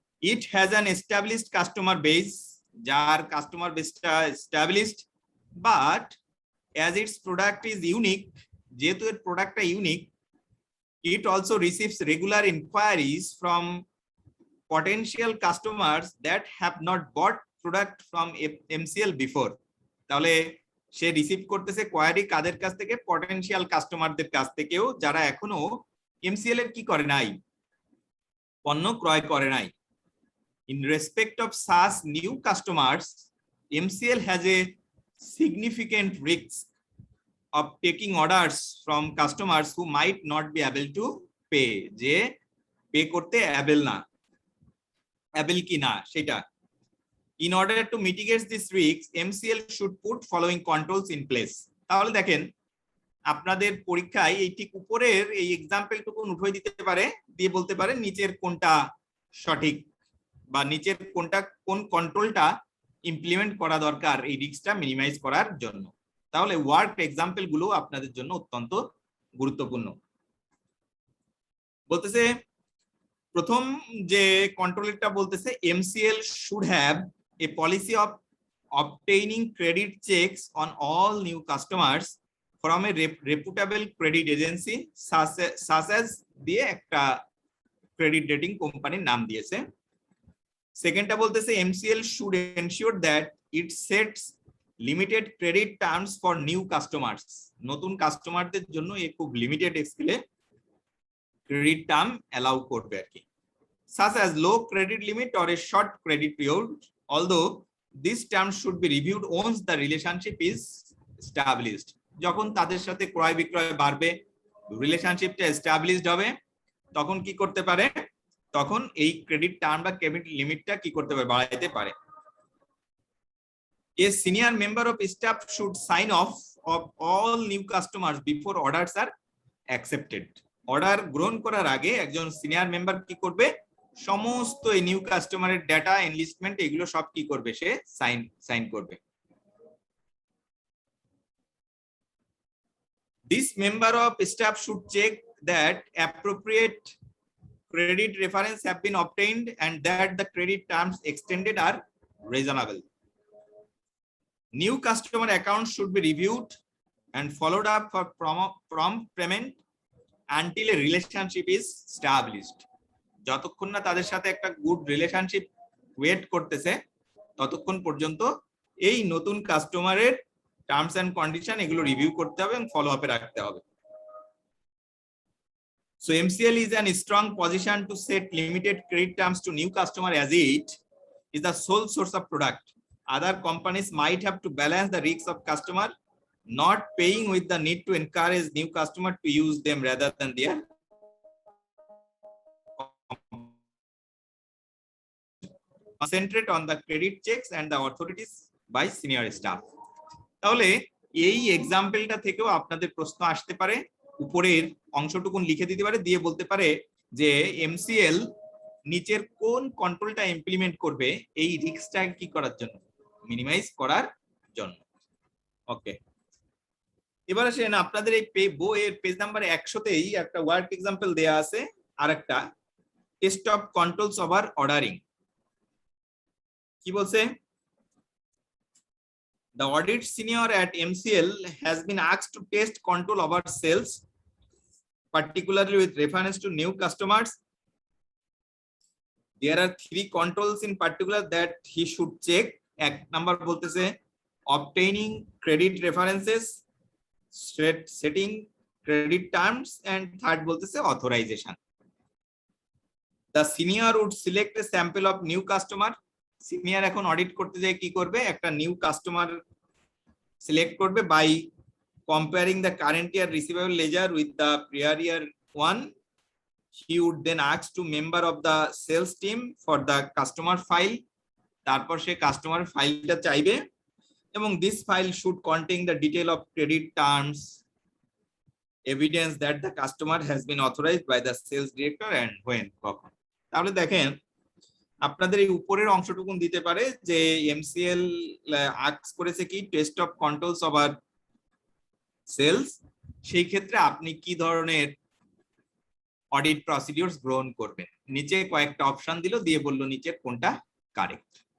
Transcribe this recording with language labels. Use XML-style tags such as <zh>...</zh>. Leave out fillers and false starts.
<en>it has an established customer base,</en> <bn>যার customer বেসটা established,</bn> <en>but as its product is unique,</en> <bn>যেহেতু এর প্রোডাক্টটা unique,</bn> <en>it also receives regular inquiries from potential customers that have not bought product from MCL before.</en> <bn>তাহলে সে receive করতেছে query কাদের কাছ থেকে? Potential কাস্টমারদের কাছ থেকেও, যারা এখনো MCL এর কি করে নাই, পণ্য ক্রয় করে নাই।</bn> <en>In respect of such new customers, MCL has a significant risk of taking orders from customers who might not be able to pay,</en> <bn>যে পে করতে অ্যাবেল না, অ্যাবেল কি না সেটা।</bn> <en>In order to mitigate this risk, MCL should put following controls in place.</en> <bn>তাহলে দেখেন আপনাদের পরীক্ষায় এই ঠিক উপরের এই এক্সাম্পলটুকু উঠিয়ে দিতে পারে, দিয়ে বলতে পারে নিচের কোনটা সঠিক বা নিচের কোনটা, কোন কন্ট্রোলটা ইমপ্লিমেন্ট করা দরকার এই রিস্কটা মিনিমাইজ করার জন্য। তাহলে ওয়ার্ক এক্সাম্পল গুলো আপনাদের জন্য অত্যন্ত গুরুত্বপূর্ণ। বলতেছে প্রথম যে কন্ট্রোলটা বলতেছে</bn> <en>MCL should have a policy of obtaining credit checks on all new customers from a reputable credit agency such as</en> <bn>দিয়ে একটা ক্রেডিট রেটিং কোম্পানির নাম দিয়েছে। সেকেন্ডটা বলতেছে</bn> <en>MCL should ensure that it sets limited credit terms for new customers,</en> <bn>নতুন কাস্টমারদের জন্য এই খুব লিমিটেড স্কেলে ক্রেডিট টার্ম অ্যালাউ করবে আর কি,</bn> <en>such as low credit limit or a short credit period, although this term should be reviewed once the relationship is established.</en> <bn>যখন তাদের সাথে ক্রয় বিক্রয় বাড়বে, রিলেশনশিপটা এস্টাবলিশড হবে, তখন কি করতে পারে, তখন এই ক্রেডিট টার্ম বা ক্রেডিট লিমিটটা কি করতে পারে, বাড়াইতে পারে।</bn> <en>A senior member of staff should sign off of all new customers before orders are accepted.</en> <bn>Order গ্রহণ করার আগে একজন সিনিয়র মেম্বার কি করবে, সমস্ত এই নিউ কাস্টমারের ডেটা এনলিস্টমেন্ট এগুলো সব কি করবে, সে সাইন করবে।</bn> <en>This member of staff should check that appropriate credit reference have been obtained and that the credit terms extended are reasonable. New customer accounts should be reviewed and followed up for prompt payment until a relationship is established.</en> <bn>যতক্ষণ না তাদের সাথে একটা good relationship wait করতেছে ততক্ষণ পর্যন্ত এই নতুন কাস্টমারের টার্মস এন্ড কন্ডিশন এগুলো রিভিউ করতে হবে এবং ফলো আপে রাখতে হবে।</bn> <en>So MCL is in a strong position to set limited credit terms to new customer as it is the sole source of product. Other companies might have to balance the risks of customer not paying with the need to encourage new customer to use them rather than their concentrate on the credit checks and the authorities by senior staff.</en> <bn>তাহলে এই এক্সাম্পলটা থেকেও আপনাদের প্রশ্ন আসতে পারে, উপরের অংশটুকু লিখে দিতে পারে, দিয়ে বলতে পারে যে MCL নিচের কোন কন্ট্রোলটা ইমপ্লিমেন্ট করবে এই রিস্কটা কি করার জন্য, মিনিমাইজ করার জন্য। ওকে, এবার আসেন আপনাদের এই বইয়ের পেজ নাম্বার 100তেই একটা ওয়ার্ক এক্সাম্পল দেয়া আছে আর একটা test of controls over ordering. কি বলছে?</bn> <en>The audit senior at MCL has been asked to test control over sales, particularly with reference to new customers. There are 3 controls in particular that he should check.</en> <bn>এক number বলতেছে</bn> <en>obtaining credit references, setting credit terms, and third</en> <bn>বলতেছে</bn> <en>authorization. The senior would select a sample of new customer.</en> <bn>Senior এখন audit করতে যায় কি করবে? একটা new customer select করবে</bn> <en>by comparing the current year receivable ledger with the prior year one. He would then ask to member of the sales team for the customer file.</en> <bn>তারপর সে customer ফাইলটা চাইবে এবং</bn> <en>this file should contain the detail of credit terms, evidence that the customer has been authorized by the sales director and when.</en> <bn>কখন? তাহলে দেখেন আপনাদের এই উপরের অংশটুকুন দিতে পারে যে এমসিএল আস্ক করেছে কি test of controls over sales, সেই ক্ষেত্রে আপনি কি ধরনের অডিট প্রসিডিউরস গ্রহণ করবেন। নিচে কয়েকটা অপশন দিল, দিয়ে বললো নিচের কোনটা কারেক্ট।</bn>